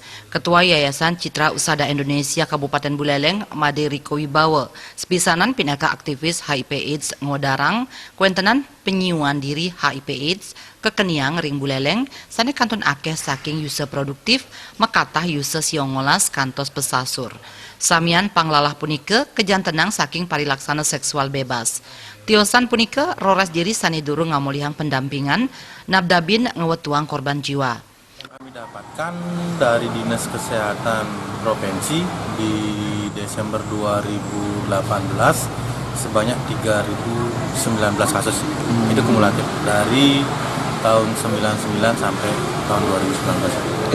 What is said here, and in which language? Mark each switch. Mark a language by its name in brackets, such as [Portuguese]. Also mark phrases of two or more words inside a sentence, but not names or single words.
[Balinese] Ketua Yayasan Citra Usada Indonesia Kabupaten Buleleng Made Riko Wibawa sepisanan pinaka aktivis HIV/AIDS ngodarang kuentenan penyuan diri HIV/AIDS kekeniang ring Buleleng sane kanton akeh saking user produktif makatah user siongolas kantos pesasur. Samian panglalah punika kejantenang saking parilaksana seksual bebas. Tiosan punika roras diri sani durung ngamulihang pendampingan nabdabin ngewetuang korban jiwa. [Indonesian] Kami dapatkan dari Dinas Kesehatan Provinsi di Desember 2018 sebanyak 3.019 kasus. Itu kumulatif dari tahun 99 sampai tahun 2019.